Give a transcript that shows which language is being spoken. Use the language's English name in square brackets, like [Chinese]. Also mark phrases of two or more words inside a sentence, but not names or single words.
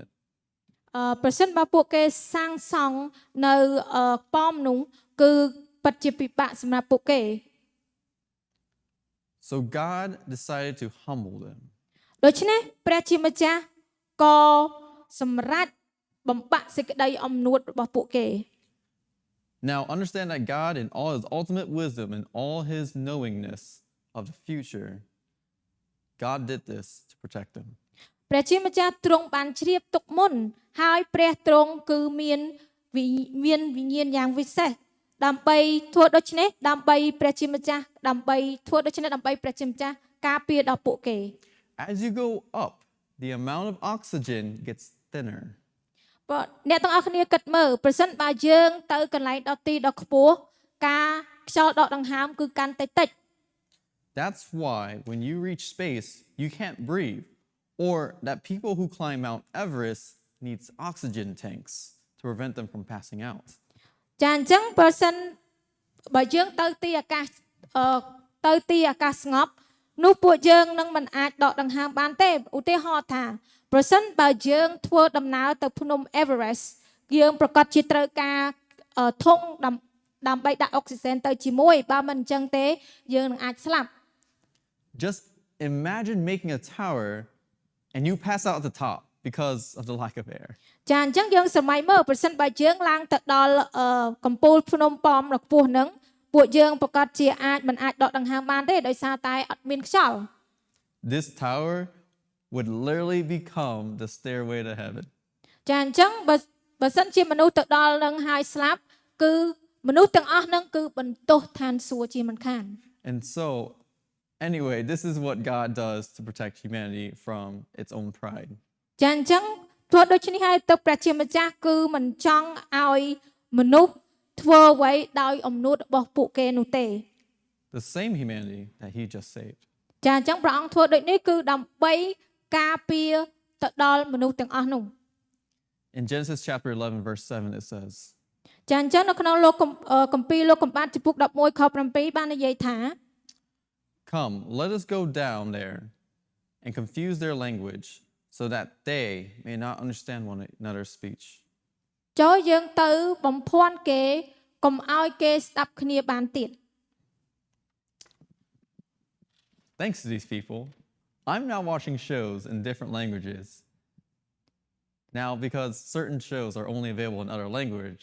[Khmer] ប្រសិនបើពួកគេសាងសង់នៅប៉មនោះគឺពិតជាពិបាកសម្រាប់ពួកគេ [English] So God decided to humble them. [Khmer] ដូច្នេះព្រះជាម្ចាស់ក៏សម្រេចបំបាក់សេចក្តីអំនួតរបស់ពួកគេ [English] Now understand that God in all his ultimate wisdom and all his knowingness of the future, God did this to protect them. [Khmer] ព្រះជាម្ចាស់ទ្រង់បានជ្រាបទុកមុនហើយព្រះទ្រង់គឺមានវិញ្ញាណយ៉ាងវិសេសដើម្បីធ្វើដូច្នេះដើម្បីព្រះជាម្ចាស់ដើម្បីធ្វើដូច្នេះដើម្បីព្រះជាម្ចាស់ការពារដល់ពួកគេ [English] As you go up, the amount of oxygen gets thinner. [Khmer] បើអ្នកទាំងអស់គ្នាគិតមើលប្រសិនបើយើងទៅកន្លែងដទីដ៏ខ្ពស់ការខ្យល់ដកដង្ហើមគឺកាន់តែតិច [English] That's why when you reach space, you can't breathe, or that people who climb Mount Everest needs oxygen tanks to prevent them from passing out. [Khmer] ចាអញ្ចឹងបើសិនបើយើងទៅទីអាកាសស្ងប់នោះពួកយើងនឹងមិនអាចដកដង្ហើមបានទេឧទាហរណ៍ថាប្រសិនបើយើងធ្វើដំណើរទៅភ្នំ Everest យើងប្រកាសជាត្រូវការធុងដើម្បីដាក់អុកស៊ីសែនទៅជាមួយបើមិនអញ្ចឹងទេយើងនឹងអាចស្លាប់ [English] Just imagine making a tower and you pass out at the top because of the lack of air. [Khmer] ចាអញ្ចឹងយើងសម័យមើលប្រសិនបើយើងឡើងទៅដល់កំពូលភ្នំប៉មដ៏ខ្ពស់ហ្នឹងពួកយើងប្រកាសជាមិនអាចដកដង្ហើមបានទេដោយសារតែអត់មានខ្យល់ [English] This tower would literally become the stairway to heaven. [Khmer] ចាអញ្ចឹងបើសិនជាមនុស្សទៅដល់នឹងហើយស្លាប់គឺមនុស្សទាំងអស់ហ្នឹងគឺបន្ទោសឋានសួគ៌ជាមិនខាន [English] And so, anyway, this is what God does to protect humanity from its own pride. [Khmer] ចាអញ្ចឹងធ្វើដូច្នេះហើយទៅព្រះជាម្ចាស់គឺមិនចង់ឲ្យមនុស្សធ្វើអ្វីដោយអំនួតរបស់ពួកគេនោះទេ [English] The same humanity that he just saved. [Khmer] ចាអញ្ចឹងព្រះអង្គធ្វើដូចនេះគឺដើម្បីការពារទៅដល់មនុស្សទាំងអស់នោះ [English] In Genesis chapter 11, verse 7, it says, [Khmer] ចាអញ្ចឹងនៅក្នុងលោកគម្ពីរលោកកំបាត់ចំពុក11ខ7បាននិយាយថា [English] Come, let us go down there and confuse their language so that they may not understand one another's speech. [Khmer] ចូលយើងទៅបំភាន់គេកុំឲ្យគេស្ដាប់គ្នាបានទៀត [English] Thanks to these people, I'm now watching shows in different languages. Now, because certain shows are only available in other languages.